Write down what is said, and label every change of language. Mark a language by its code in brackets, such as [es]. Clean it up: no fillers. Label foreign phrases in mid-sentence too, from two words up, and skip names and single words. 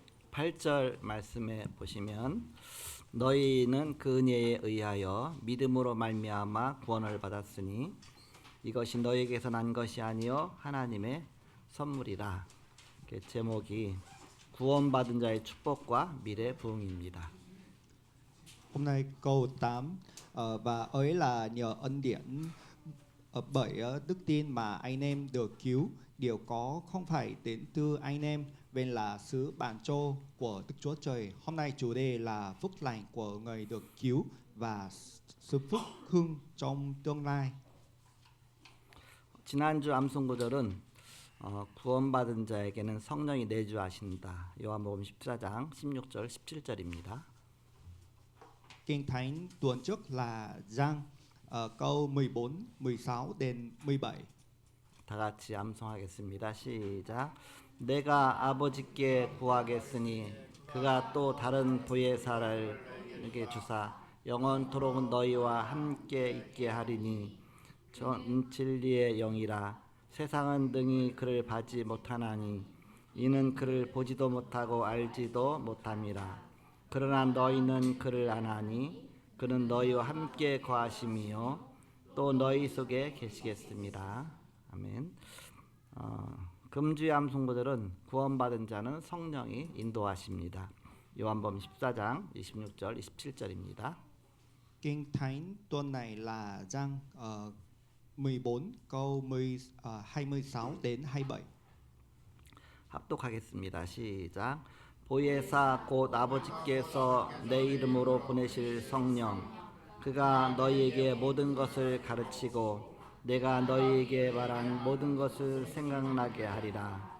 [ko] 8절 말씀에 보시면 너희는 그 은혜에 의하여 믿음으로 말미암아 구원을 받았으니 이것이 너희에게서 난 것이 아니요 하나님의 선물이라. 제목이 구원받은 자의 축복과 미래 부흥입니다. [vi] Hôm nay câu 8 và ấy là nhờ ân điển bởi đức tin mà anh em được cứu. Điều có không phải đến từ anh em, bên là sứ ban cho của Đức Chúa Trời. Hôm nay chủ đề là phúc lành của người được cứu và sự phúc hưng trong tương lai. [ko] 지난주 암송 구절은 구원받은 자에게는 성령이 내주하신다. 요한복음 14장 16절 17절입니다. [vi] Kinh Thánh tuần trước là Giăng câu 14, 16 đến 17. [ko] 다 같이 암송하겠습니다. 시작. 내가 아버지께 구하겠으니 그가 또 다른 보혜사를 내게 주사 영원토록 너희와 함께 있게 하리니 전 진리의 영이라. 세상은 능히 그를 받지 못하나니 이는 그를 보지도 못하고 알지도 못함이라. 그러나 너희는 그를 아나니 그는 너희와 함께 거하심이요 또 너희 속에 계시겠습니다. 아멘. 금주의 암송구절은 구원받은 자는 성령이 인도하십니다. 요한복음 14장 26절 27절입니다. [vi] Kinh Thánh tuần này là Giăng 14 câu 26 đến 27. [ko] 합독하겠습니다. 시작. 보혜사 곧 아버지께서 내 이름으로 보내실 성령 그가 너희에게 모든 것을 가르치고 내가 너희에게 말한 모든 것을 생각나게 하리라.